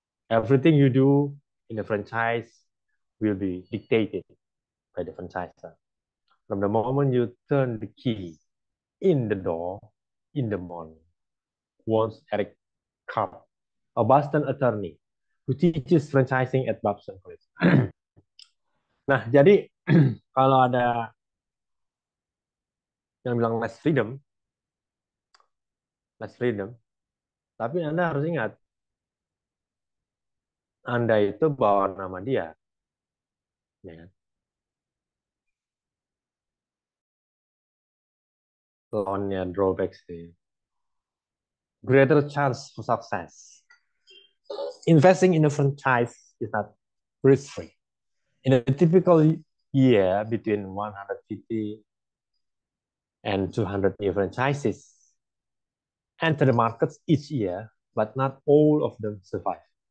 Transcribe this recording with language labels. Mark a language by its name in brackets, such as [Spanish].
[English] Everything you do in a franchise will be dictated by the franchisor. From the moment you turn the key in the door in the morning, warns Eric Carp, a Boston attorney who teaches franchising at Babson College. [Indonesian] Nah, jadi kalau ada yang bilang less freedom, tapi Anda harus ingat, Anda itu bawa nama dia, ya kan? Lawannya drawbacks itu. [English] Greater chance for success. Investing in a franchise is not risk-free. In a typical year, between 150 and 200 new franchises enter the markets each year, but not all of them survive.